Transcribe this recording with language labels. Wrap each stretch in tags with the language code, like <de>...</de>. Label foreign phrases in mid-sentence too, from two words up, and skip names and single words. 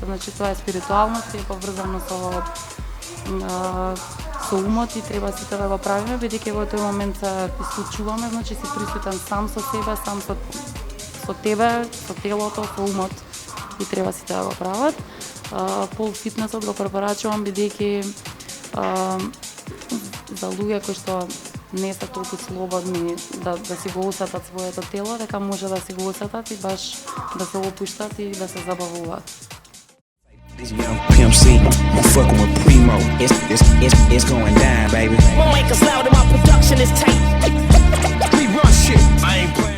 <mk>Значи тоа е спиритуалност и е поврзано со умот и треба сите да го правиме, бидејќи во тој момент се исклучуваме, значи си присутен сам со себе, сам со тебе, со телото, со умот и треба сите да го прават. Пол фитнесот го препорачувам бидејќи за луѓе кои што не се толку слободни да си го усетат своето тело, дека може да си го усетат и баш да се опуштат и да се забавуваат.</mk> <en>This young Pimp C, I'm fucking with Primo. It's going down, baby. Won't make us loud and my production is tight. We run shit. I ain't</en>